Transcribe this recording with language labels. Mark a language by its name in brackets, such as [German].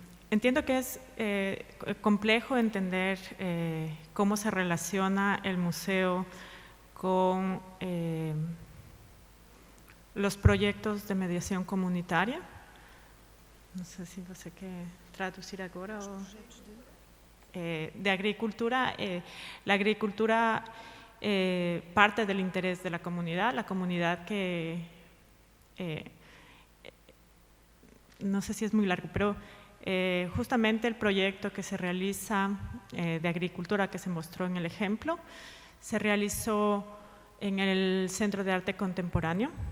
[Spanish] Entiendo que es complejo entender cómo se relaciona el museo con los proyectos de mediación comunitaria. No sé si [Portuguese] você quer traduzir agora. [Spanish] De agricultura, la agricultura parte del interés de la comunidad que, no sé si es muy largo, pero justamente el proyecto que se realiza de agricultura que se mostró en el ejemplo, se realizó en el Centro de Arte Contemporáneo.